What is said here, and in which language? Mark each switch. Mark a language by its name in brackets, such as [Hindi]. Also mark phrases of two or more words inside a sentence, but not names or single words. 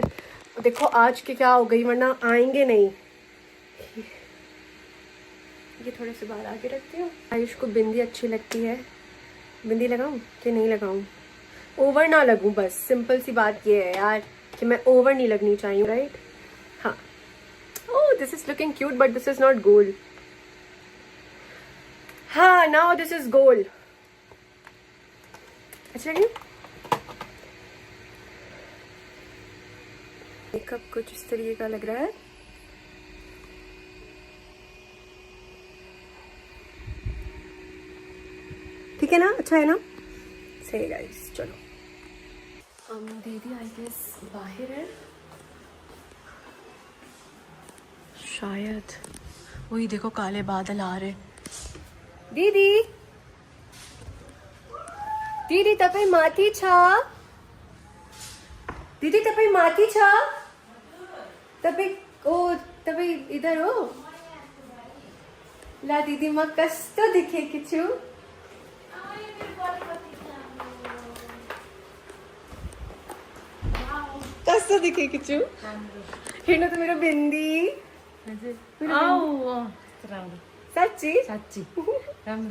[Hindi] देखो आज के क्या हो गई, वरना आएंगे नहीं। ये थोड़े से बाहर आके रखती हूँ। आयुष को बिंदी अच्छी लगती है, बिंदी लगाऊं कि नहीं लगाऊं, ओवर ना लगूं, बस सिंपल सी बात ये है यार कि मैं ओवर नहीं लगनी चाहिए, राइट। [English] हाँ oh this is looking cute but this is not gold. हाँ now this is gold. [Hindi] अच्छा लगी मेकअप कुछ इस तरीके का लग रहा है। ठीक है ना, अच्छा है ना, सही गाइस। चलो दीदी [English] I guess [Hindi] बाहर है शायद, वही देखो काले बादल आ रहे। [Nepali] दीदी दीदी तपाईँ माथि छ, दीदी तपाईँ माथि छ, तपाईँ इधर हो। ला दीदी म कस्तो देखेकी छु। कस्तो देखेकी छु, हेर्नु त मेरो बिन्दी। कस्तो राम्रो साँच्ची साँच्ची राम्रो